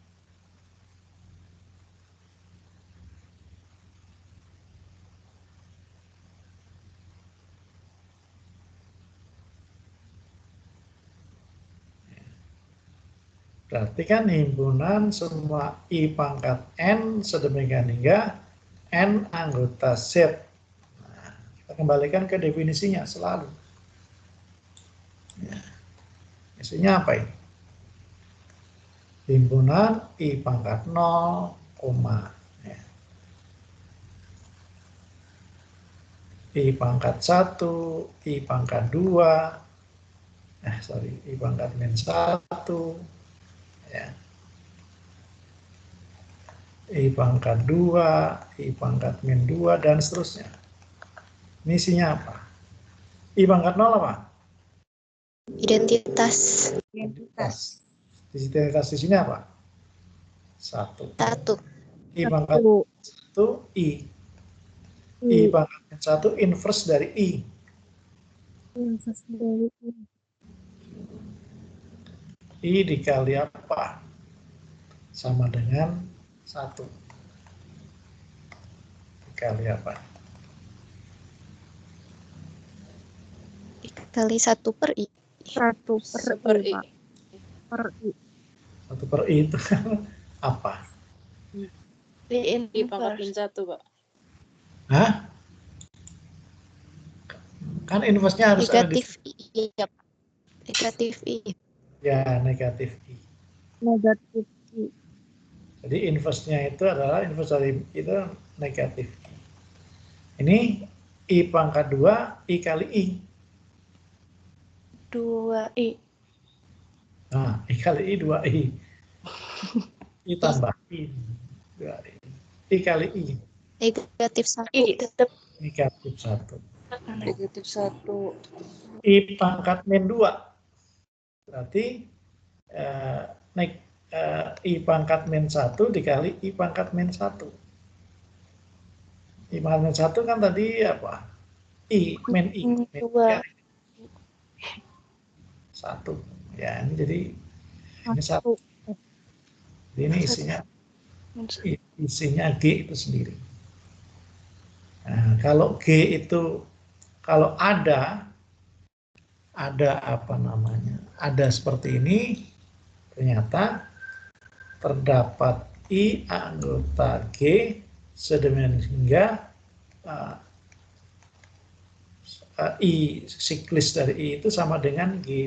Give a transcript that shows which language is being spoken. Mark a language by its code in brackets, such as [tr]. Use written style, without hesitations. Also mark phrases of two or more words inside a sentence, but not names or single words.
[id] Berarti kan himpunan semua I pangkat N sedemikian hingga N anggota Z. Nah, kita kembalikan ke definisinya selalu. Ya. Isinya apa ini? Himpunan I pangkat 0, ya. I pangkat 1, I pangkat 2, I pangkat min 1, ya. I pangkat 2, I pangkat min 2, dan seterusnya. Ini isinya apa? I pangkat 0 apa? Identitas. Identitas di sini apa? 1. 1. I pangkat 1, I. I pangkat min 1 inverse dari I. I dikali apa? Sama dengan 1. Dikali apa? Dikali 1 per I. 1 per I, Pak. Per I. 1 per I itu apa? I I pangkat min 1, Pak. Hah? Kan inverse-nya harus negatif ada I. Ya, negatif I. Ya, negatif I. Negatif I. Jadi inverse-nya itu adalah inverse dari itu negatif I. Ini I pangkat 2, I kali I. 2I. Nah, I kali I, 2I. I tambah I. 2I. I kali I. Negatif 1. I tetap. Negatif 1. Negatif 1. I pangkat min 2. Berarti I pangkat min 1 dikali I pangkat min 1. I pangkat min 1 kan tadi apa? I, min I. Min 2. 1. Ya, ini jadi ini 1. Jadi ini isinya G itu sendiri. Nah, kalau G itu, kalau ada apa namanya, ada seperti ini, ternyata terdapat I anggota G sedemikian hingga I siklis dari I itu sama dengan G.